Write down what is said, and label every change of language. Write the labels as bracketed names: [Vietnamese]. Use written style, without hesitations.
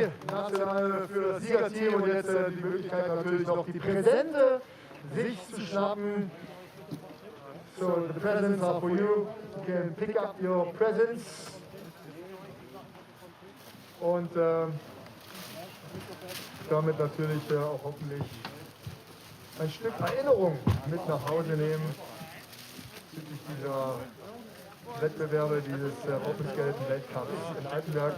[German] National für das Siegerteam und jetzt die Möglichkeit natürlich noch die Präsente sich zu schnappen. [English] So, the presents are for you. You can pick up your presents. [German] Und damit natürlich auch hoffentlich ein Stück Erinnerung mit nach Hause nehmen bezüglich dieser Wettbewerbe dieses Bobsleigh-Weltcups in Altenberg.